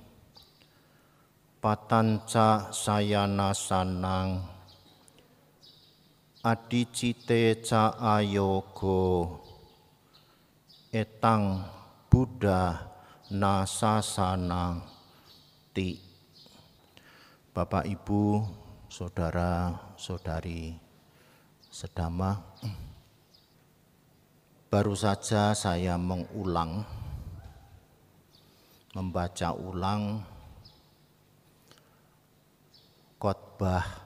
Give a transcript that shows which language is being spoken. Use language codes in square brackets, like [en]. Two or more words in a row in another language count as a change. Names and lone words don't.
[pi] patanca sayanasanang adicite ca ayogo etang Buddha nasasanang ti. [id] Bapak, Ibu, saudara-saudari sedama, baru saja saya membaca ulang khotbah